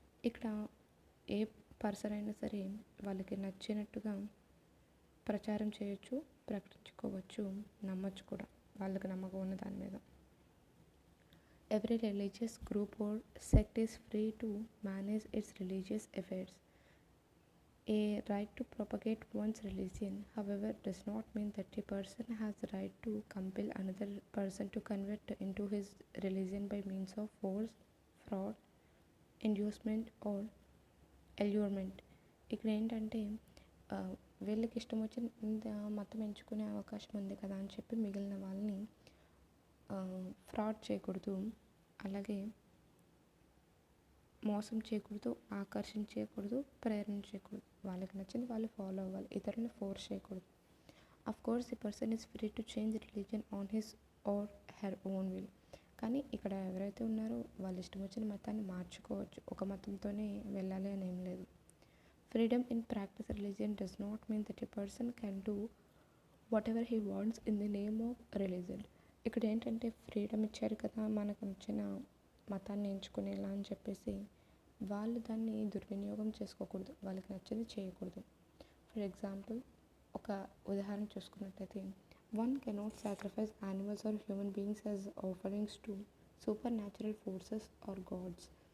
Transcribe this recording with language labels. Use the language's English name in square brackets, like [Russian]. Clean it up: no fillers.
[Telugu] ఇక్కడ ఏ పర్సన్ అయినా సరే వాళ్ళకి నచ్చినట్టుగా ప్రచారం చేయొచ్చు, ప్రకటించుకోవచ్చు, నమ్మచ్చు కూడా వాళ్ళకి నమ్మకం ఉన్న దాని మీద. [English] Every religious group or sect is free to manage its religious affairs. A right to propagate one's religion however does not mean that a person has the right to compel another person to convert into his religion by means of force, fraud, inducement or allurement. [Telugu] ఇక్కడ ఏంటంటే వీళ్ళకి ఇష్టం వచ్చిన మతం ఎంచుకునే అవకాశం ఉంది కదా అని చెప్పి మిగిలిన వాళ్ళని ఫ్రాడ్ చేయకూడదు, అలాగే మోసం చేయకూడదు, ఆకర్షించకూడదు, ప్రేరణ చేయకూడదు. వాళ్ళకి నచ్చింది వాళ్ళు ఫాలో అవ్వాలి, ఇతరులను ఫోర్స్ చేయకూడదు. [English] Of course the person is free to change religion on his or her own will. [Telugu] కానీ ఇక్కడ ఎవరైతే ఉన్నారో వాళ్ళు ఇష్టం వచ్చిన మతాన్ని మార్చుకోవచ్చు, ఒక మతంతోనే వెళ్ళాలి అని ఏం లేదు. [English] Freedom in practice religion does not mean that a person can do whatever he wants in the name of religion. [Telugu] ఇక్కడ ఏంటంటే ఫ్రీడమ్ ఇచ్చారు కదా మనకు నచ్చిన మతాన్ని ఎంచుకునేలా అని చెప్పేసి వాళ్ళు దాన్ని దుర్వినియోగం చేసుకోకూడదు, వాళ్ళకి నచ్చింది చేయకూడదు. [English] for example [Telugu] ఒక ఉదాహరణ చూసుకున్నట్టయితే [English] One cannot sacrifice animals or human beings as offerings to supernatural forces or gods.